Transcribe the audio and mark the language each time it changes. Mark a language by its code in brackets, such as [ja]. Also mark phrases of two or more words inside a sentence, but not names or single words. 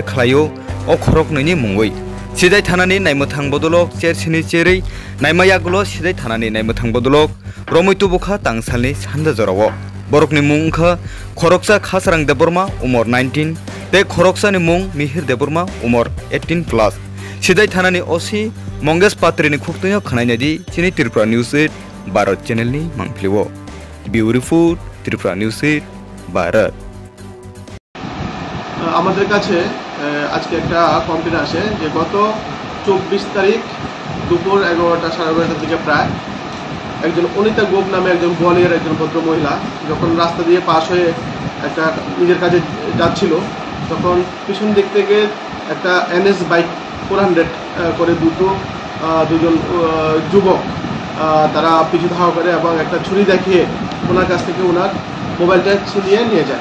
[trp] खालायो अ खरकनैनि मुङै सिदाय थानानि नायमोथां बदलक चेरसिनि चेरै नायमा यागुलो सिदाय थानानि नायमोथां बदलक रमैतु बुखा तांसालनि सान्दा जराव बरकनि मुंखा खरकसा खासरां देबरमा उमर 19 ते खरकसानि मुं मिहिर देबरमा उमर 18+ सिदाय थानानि ओसी मंगेश पात्रिनि खुक्तया खनायनादि चिनि त्रिपुरा न्यूज 8 भारत चैनलनि मांफ्लिवो ब्यूटीफुल त्रिपुरा न्यूज 8 भारत [bn] আমাদের কাছে আজকে একটা কমপ্লেন আসে যে গত 24 তারিখ দুপুর 11টা 11:30টার দিকে প্রায় একজন অনিতা গোপ নামে একজন বোয়ালিয়ার একজন ভদ্র মহিলা যখন রাস্তা দিয়ে পাশ হয়ে একটা নিজের কাজে যাচ্ছিল তখন পিছন দিক থেকে একটা এনএস বাইক 400 করে দুজন যুবক তারা পিছু ধাওয়া করে এবং একটা ছুরি দেখিয়ে ওনার কাছ থেকে ওনার মোবাইলটা ছিনিয়ে নিয়ে যায়।